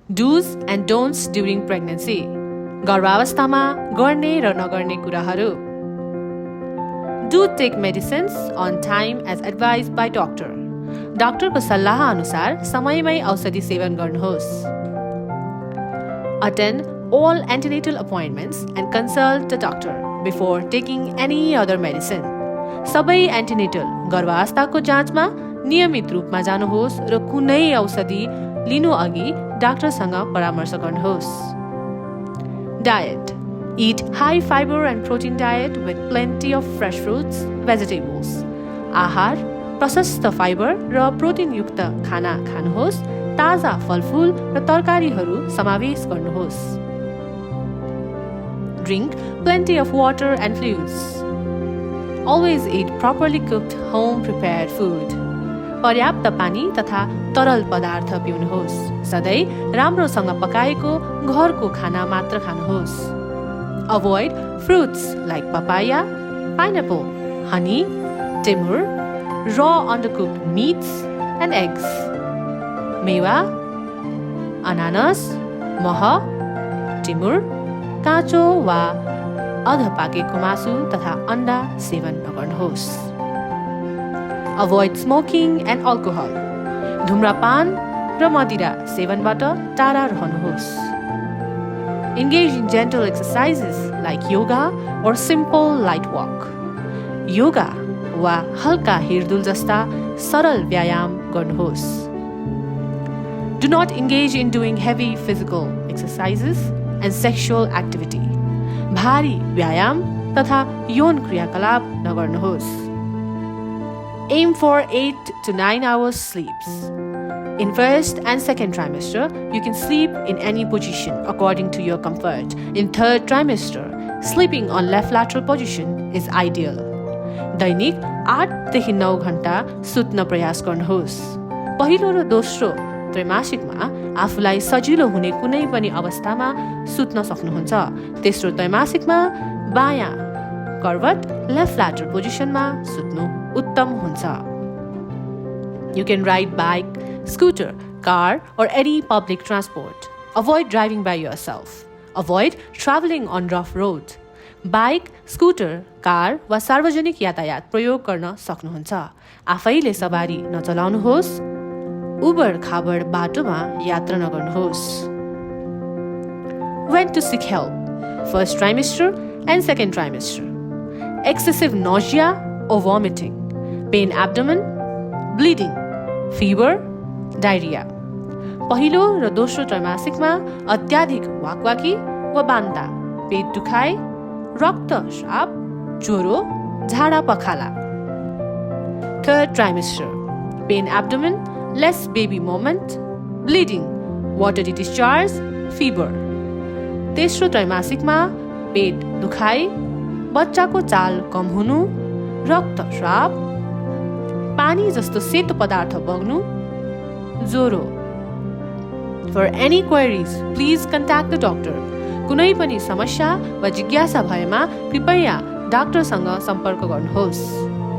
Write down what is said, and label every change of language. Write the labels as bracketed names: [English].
[English] Do's and don'ts during pregnancy. [Nepali] गर्भावस्थामा गर्ने र नगर्ने कुराहरू. [English] Do take medicines on time as advised by doctor. [Nepali] डाक्टरको सल्लाह अनुसार समयमै औषधि सेवन गर्नुहोस्. [English] Attend all antenatal appointments and consult the doctor before taking any other medicine. [Nepali] सबै एन्टिनेटल गर्भावस्थाको जाँचमा नियमित रूपमा जानुहोस् र कुनै औषधि लिनु अघि डाक्टरसँग परामर्श गर्नुहोस्. [English] Diet. Eat high fiber and protein diet with plenty of fresh fruits, vegetables. [Nepali] आहार प्रशस्त फाइबर र प्रोटिन युक्त खाना खानुहोस्. ताजा फलफूल र तरकारीहरू समावेश गर्नुहोस्. [English] Drink plenty of water and fluids. Always eat properly cooked home prepared food. [Nepali] पर्याप्त पानी तथा तरल पदार्थ पिउनुहोस्. सधैँ राम्रोसँग पकाएको घरको खाना मात्र खानुहोस्. [English] Avoid fruits like papaya, pineapple, honey, timur, raw undercooked meats and eggs. [Nepali] मेवा, अनानस, मह, टिमुर, काँचो वा अध पाकेको मासु तथा अन्डा सेवन नगर्नुहोस्. [English] Avoid smoking and alcohol. [Nepali] धूम्रपान र मदिरा सेवनबाट टाढा रहनुहोस्. [English] Engage in gentle exercises like yoga or simple light walk. [Nepali] Yoga वा हल्का हिँडडुल जस्ता सरल व्यायाम गर्नुहोस्. [English] Do not engage in doing heavy physical exercises and sexual activity. [Nepali] भारी व्यायाम तथा यौन क्रियाकलाप नगर्नुहोस्. [English] Aim for 8 to 9 hours sleeps. In first and second trimester, you can sleep in any position according to your comfort. In third trimester, sleeping on left lateral position is ideal. [Nepali] दैनिक 8 देखि 9 घण्टा सुत्न प्रयास गर्नुहोस्. पहिलो र दोस्रो त्रैमासिकमा आफूलाई सजिलो हुने कुनै पनि अवस्थामा सुत्न सक्नुहुन्छ. तेस्रो त्रैमासिकमा बायाँ करवट लेफ्ट ल्याटरल पोजिसनमा सुत्नु उत्तम हुन्छ. [English] You can ride bike, scooter, car or any public transport. Avoid driving by yourself. Avoid traveling on rough roads. [Nepali] Bike, scooter, car वा सार्वजनिक यातायात प्रयोग गर्न सक्नुहुन्छ. आफैले सवारी नचलाउनुहोस्. उबड खाबड बाटोमा यात्रा नगर्नुहोस्. [English] When to seek help? First trimester and second trimester. Excessive nausea or vomiting, pain abdomen, bleeding, fever, diarrhea. [Nepali] पहिलो र दोस्रो त्रैमासिकमा अत्याधिक वाकवाकी वा बान्ता, पेट दुखाइ, रक्तस्राव, ज्वरो, झाडा पखाला. [English] Third trimester. Pain abdomen, less baby movement, bleeding, watery discharge, fever. [Nepali] तेस्रो त्रैमासिकमा पेट दुखाइ, बच्चाको चाल कम हुनु, रक्तस्राव, पानी जस्तो सेतो पदार्थ बग्नु, ज्वरो. [English] For any queries, please contact the doctor. [Nepali] कुनै पनि समस्या वा जिज्ञासा भएमा कृपया डाक्टरसँग सम्पर्क गर्नुहोस्.